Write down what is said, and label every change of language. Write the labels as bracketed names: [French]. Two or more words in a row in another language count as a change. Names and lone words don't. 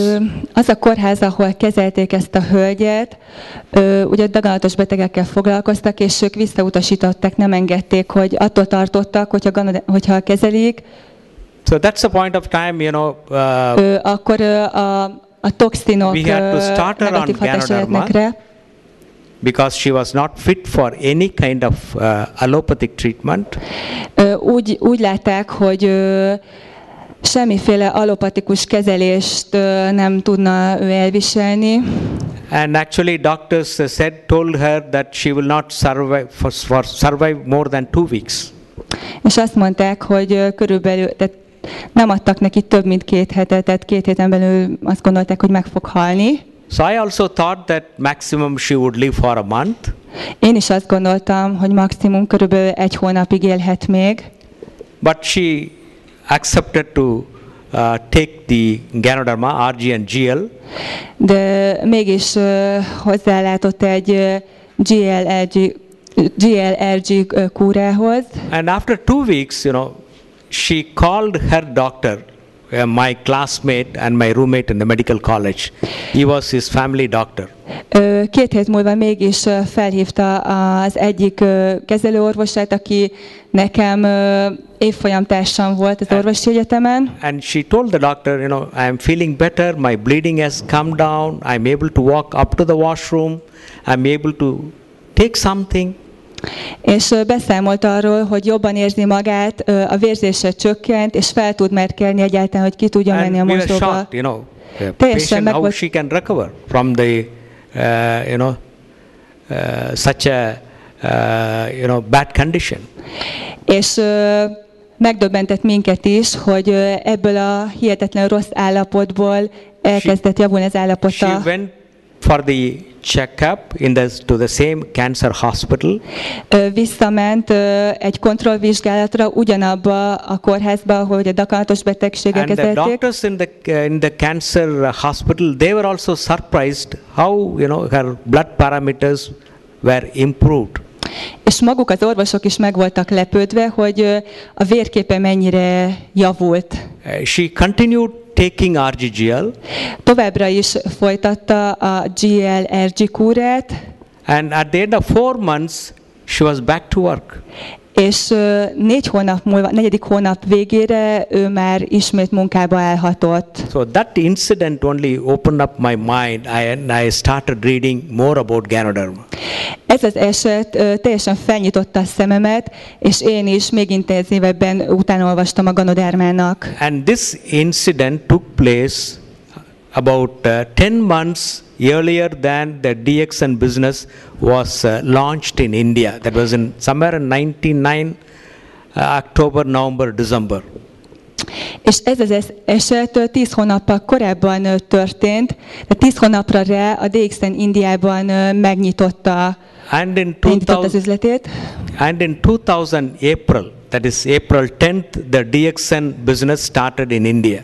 [Hungarian] Az a kórház, ahol kezelték ezt a hölgyet, ugye daganatos betegekkel foglalkoztak, és ők visszautasították, nem engedték, hogy attól tartottak, hogyha kezelik. [English] So that's the point of time, you know. [Hungarian] Akkor a toxinok negatív hatása lehetnek rá. [English] Because she was not fit for any kind of allopathic treatment. [Hungarian] Úgy látták, hogy semmiféle allopatikus kezelést nem tudna ő elviselni. [English] And actually doctors told her that she will not survive more than 2 weeks. [Hungarian] És azt mondták, hogy körülbelül, tehát nem adtak neki több mint 2 hetet, tehát 2 héten belül azt gondolták, hogy meg fog halni. [English] So I also thought that maximum she would live for a month. [Hungarian] Én is azt gondoltam, hogy maximum körülbelül 1 hónapig élhet még. [English] But she accepted to take the ganoderma, RG and GL. [Hungarian] De mégis hozzálátott egy GLRG kúrához. [English] And after 2 weeks, you know, she called her doctor, my classmate and my roommate in the medical college. He was his family doctor. [Hungarian] 2 hét múlva mégis felhívta az egyik kezelőorvosát, aki nekem évfolyamtársam volt az orvosi egyetemen. [English] And she told the doctor, you know, I am feeling better, my bleeding has come down, I am able to walk up to the washroom, I am able to take something. [Hungarian] És beszámolt arról, hogy jobban érzi magát, a vérzése csökkent, és fel tud merkelni egyáltalán, hogy ki tudjon menni a mosdóba. Teljesen meg volt. [English] How she can recover from the, such a, bad condition. [Hungarian] És megdöbbentett minket is, hogy ebből a hihetetlen rossz állapotból elkezdett javulni az állapota. [English] She went for the checkup to the same cancer hospital. [Hungarian] Visszament egy kontrollvizsgálatra ugyanabba a kórházba, ahol a daganatos betegségek kezelték. [English] And the doctors in the cancer hospital, they were also surprised how, her blood parameters were improved. [Hungarian] És maguk az orvosok is meg voltak lepődve, hogy a vérképe mennyire javult. [English] She continued taking RGGL. [Hungarian] Továbbra is folytatta a GLRG kúrát. [English] And at the end of 4 months, she was back to work. [Hungarian] És 4 hónap múlva, 4. hónap végére ő már ismét munkába állhatott. [English] So that incident only opened up my mind and I started reading more about ganoderma. [Hungarian] Ez az eset teljesen felnyitotta a szememet, és én is még intenzívebben utánolvastam a ganodermának. [English] And this incident took place about 10 months earlier than the DXN business was launched in India. That was in somewhere in 99 October, November, December. [Hungarian] És ez az eset 10 hónappal korábban történt, de 10 hónapra rá a DXN Indiában megnyitotta az üzletét. [English] And in 2000 April, that is April 10th, the DXN business started in India.